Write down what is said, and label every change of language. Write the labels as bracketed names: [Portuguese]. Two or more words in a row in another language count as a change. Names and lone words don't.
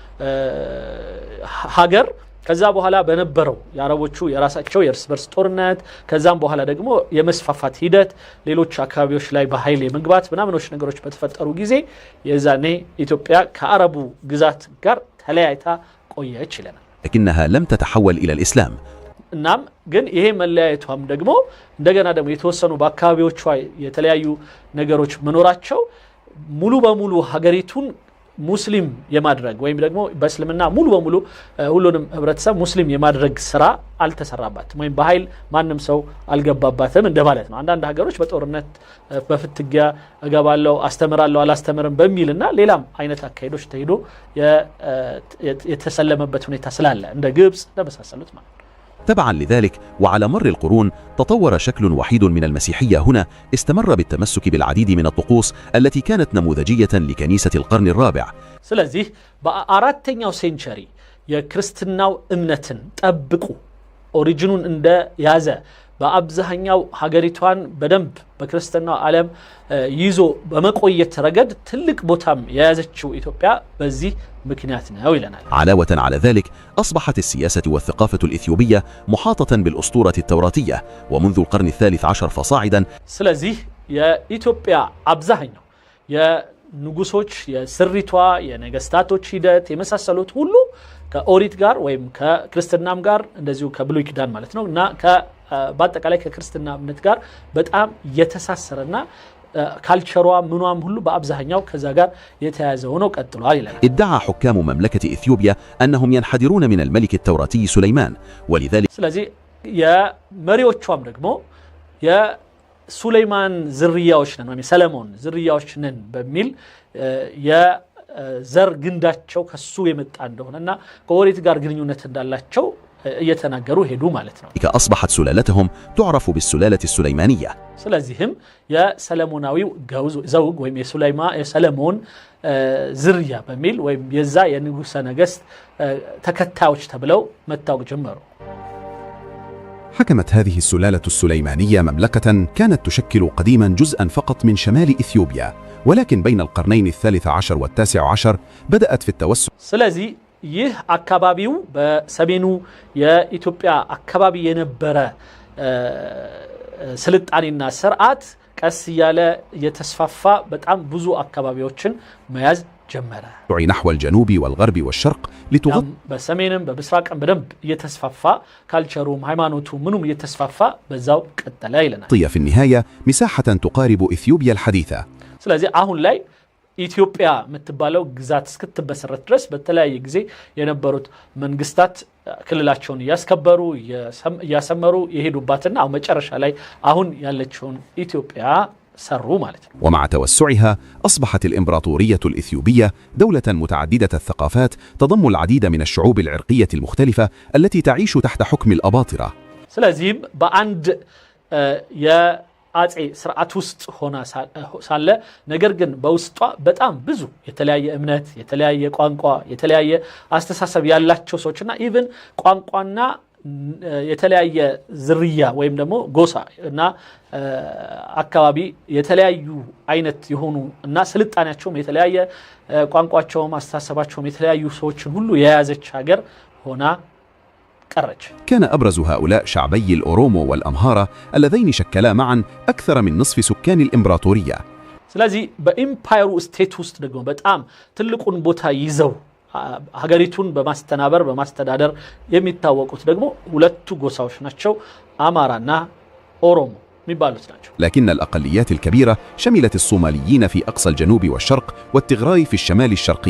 [Amharic] ሀገር ከዛ በኋላ በነበረው የአረቦቹ የራሳቸው የእርስ በርስ ጦርነት ከዛም በኋላ ደግሞ የመስፋፋት ሂደት ሌሎች አካባቢዎች ላይ በኃይል የመግባት ምናምኖች ነገሮች በተፈጠሩ ጊዜ የዛኔ ኢትዮጵያ ከአረቡ ግዛት ጋር ተለያይታ ቆየች ይለናል። [Arabic] لكنها لم تتحول إلى الإسلام [Amharic] እናም ግን ይሄ መለያየቷም ደግሞ እንደገና ደግሞ የተወሰኑ በአካባቢዎቿ የተለያዩ ነገሮች መኖራቸው ሙሉ በሙሉ ሀገሪቱን ሙስሊም የማድረግ ወይም ደግሞ በእስልምና ሙሉ በሙሉ ሁሉንም ህብረተሰብ ሙስሊም የማድረግ ስራ አልተሰራባትም ወይም በኃይል ማንም ሰው አልገባባትም እንደማለት ነው። አንዳንድ ሀገሮች በጦርነት በፍትጊያ እገባለሁ አስተምራለሁ አላስተምርም በሚልና ሌላም አይነት አካሄዶች ተሄዶ የተሰለመበት ሁኔታ ስላለ እንደ ግብጽ እንደመሳሰሉት ማለት ነው። [Arabic] تبعا لذلك وعلى مر القرون تطور شكل وحيد من المسيحية هنا استمر بالتمسك بالعديد من الطقوس التي كانت نموذجية لكنيسة القرن الرابع. [Amharic] ስለዚህ በአራተኛው ሴንቸሪ የክርስትናው እምነትን ጠብቁ ኦሪጂኑን እንደ ያዘ በአብዛኛው ሀገሪቷን በደንብ በክርስትናው ዓለም ይዞ በመቆየት ረገድ ትልቅ ቦታም የያዘችው ኢትዮጵያ በዚህ ምክንያት ነው ይለናል። [Arabic] علاوة على ذلك أصبحت السياسة والثقافة الإثيوبية محاطة بالأسطورة التوراتية ومنذ القرن الثالث عشر فصاعدا. [Amharic] ስለዚህ የኢትዮጵያ አብዛኛው የንጉሶች የስሪቷ የነገስታቶች ሂደት የመሳሰሉት ሁሉ ከኦሪት ጋር ወይም ከክርስትናም ጋር እንደዚሁ ከብሉይ ኪዳን ማለት ነው እና በአጠቃላይ ከክርስትና እምነት ጋር በጣም የተሳሰረና ካልቸሯ ምኗም ሁሉ በአብዛኛው ከዛ ጋር የተያያዘ ሆኖ ቀጥሏል ይላል። [Arabic] ادعى حكام مملكة إثيوبيا أنهم ينحدرون من الملك التوراتي سليمان ولذلك [Amharic] ስለዚህ የመሪዎቿም ደግሞ የሱሌይማን ዝርያዎች ነን ወይም ሰለሞን ዝርያዎች ነን በሚል የዘር ግንዳቸው ከሱ የመጣ እንደሆነና ከኦሪት ጋር ግንኙነት እንዳላቸው እየተናገሩ ሄዱ ማለት ነው። [Arabic] أصبحت سلالتهم تعرف بالسلالة السليمانية. [Amharic] ስለዚህም የሰለሞናዊው ዘውግ ወይም የሰለሞን ዝርያ በሚል ወይም የዛ የንጉሠ ነገሥት ተከታዮች ተብለው መታወቅ ጀመሩ። [Arabic] حكمت هذه السلالة السليمانية مملكة كانت تشكل قديما جزءا فقط من شمال إثيوبيا، ولكن بين القرنين الثالث عشر والتاسع عشر بدأت في التوسع. [Amharic] ስለዚህ ይህ አካባቢው በሰሜኑ የኢትዮጵያ አካባቢ የነበረ ስልጣኔና ስርዓት ቀስ ያለ የተስፋፋ በጣም ብዙ አካባቢዎችን መያዝ ጀመረ። [Arabic] نحو الجنوب والغرب والشرق لتغطي [Amharic] በሰሜንም በምስራቅም በደንብ እየተስፋፋ ካልቸሩም ሃይማኖቱ ምኑም እየተስፋፋ በዛው ቀጠለ ይለናል። [Arabic] في النهاية مساحة تقارب إثيوبيا الحديثة. [Amharic] ስለዚህ አሁን ላይ ኢትዮጵያ የምትባለው ግዛት እስክትበሰረት ድረስ በተለያየ ጊዜ የነበሩት መንግስታት ክልላቸውን ያስከበሩ ያሰመሩ የሄዱባትና አሁን መጨረሻ ላይ አሁን ያለችውን ኢትዮጵያ ሰሩ ማለት ነው። [Arabic] ومع توسعها أصبحت الإمبراطورية الإثيوبية دولة متعددة الثقافات تضم العديد من الشعوب العرقية المختلفة التي تعيش تحت حكم الأباطرة. [Amharic] ስለዚህም በአንድ አጼ ስርዓት ውስጥ ሆና ሳለ ነገር ግን በውስጧ በጣም ብዙ የተለያየ እምነት የተለያየ ቋንቋ የተለያየ አስተሳሰብ ያላቸው ሰዎችና ኢቭን ቋንቋና የተለያየ ዝርያ ወይም ደግሞ ጎሳ እና አካባቢ የተለያዩ አይነት የሆኑ እና ስልጣኔያቸውም የተለያየ ቋንቋቸውም አስተሳሰባቸውም የተለያዩ ሰዎችን ሁሉ የያዘች ሀገር ሆና ቀረች። [Arabic] كان أبرز هؤلاء شعبي الأورومو والأمهارة اللذين شكلا معا أكثر من نصف سكان الإمبراطورية. [Amharic] ስለዚህ በኢምፓየሩ ስቴት ውስጥ ደግሞ በጣም ትልቁን ቦታ ይዘው ሀገሪቱን በማስተናበር በማስተዳደር የሚታወቁት ደግሞ ሁለቱ ጎሳዎች ናቸው አማራና ኦሮሞ የሚባሉት ናቸው [Arabic] لكن الأقليات الكبيرة شملت الصوماليين في أقصى الجنوب والشرق والتغراي في الشمال الشرقي